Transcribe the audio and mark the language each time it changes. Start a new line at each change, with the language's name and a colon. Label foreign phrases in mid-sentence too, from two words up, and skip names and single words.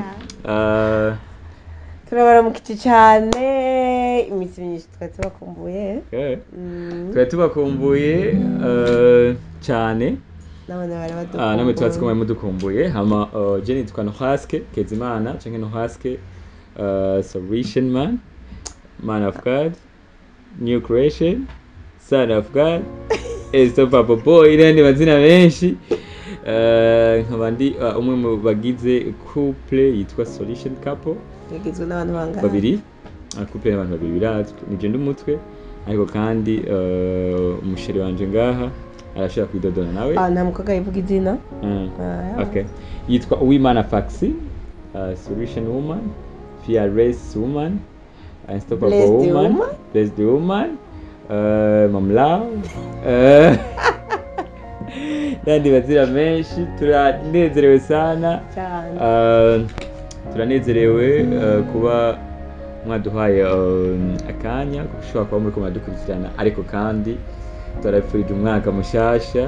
Rundi: Turabaramukije cyane, iminsi myinshi twari tubakumbuye. Twari tubakumbuye cyane. Nabone bari badukumbuye. Namwe twatsi ko mudukumbuye. Hama je nitwa Nohaske Kezimana, canke Nohaske Solution Man of God, New Creation, Son of God, Esto Papa Boy, n'andi mazina menshi. Nkabandi umwe mu bagize couple yitwa Solution Couple, yagizwe n'abantu bangana babiri. Couple y'abantu babiri birazwe nije ndumutwe, ariko kandi umusheri wanje ngaha arashaka kwidodona nawe. Nta mukobwa yivuga izina. Okay, yitwa Uwimana Faxi, Solution Woman, Fearless Woman, Unstoppable Woman, Blessed Woman, Mom Love. Nandi bazira menshi, turanezerewe sana. Turanezerewe kuba mwaduhaye akanya gushobora kuba muri ko mwadukurikirana, ariko kandi turafurije umwaka mushasha